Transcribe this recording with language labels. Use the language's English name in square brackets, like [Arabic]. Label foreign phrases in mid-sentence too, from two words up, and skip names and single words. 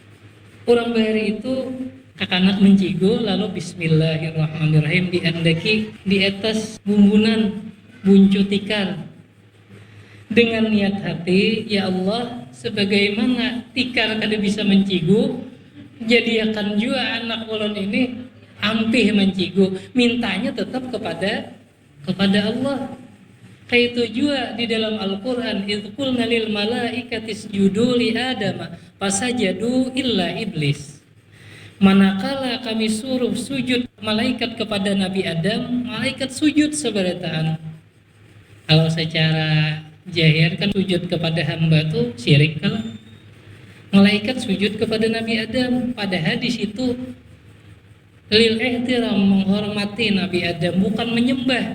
[Banjar] Orang bahari itu Kakanak mencigo lalu bismillahirrahmanirrahim diandaki di atas bumbunan buncu tikar dengan niat hati, [Arabic] يا الله, [Banjar] sebagaimana tikar kada bisa mencigo, jadi akan juga anak ulun ini ampih mencigo, mintanya tetap kepada Allah. Kayak itu juga di dalam Al-Quran, [Arabic] إذ قلنا للملائكة اسجدوا لآدم فسجدوا إلا إبليس. [Banjar] Manakala kami suruh sujud malaikat kepada Nabi Adam, malaikat sujud seberataan. Kalau secara jahir kan sujud kepada hamba itu syirik. Kalau malaikat sujud kepada Nabi Adam, padahal di situ [Arabic] للاحترام, [Banjar] menghormati Nabi Adam, bukan menyembah.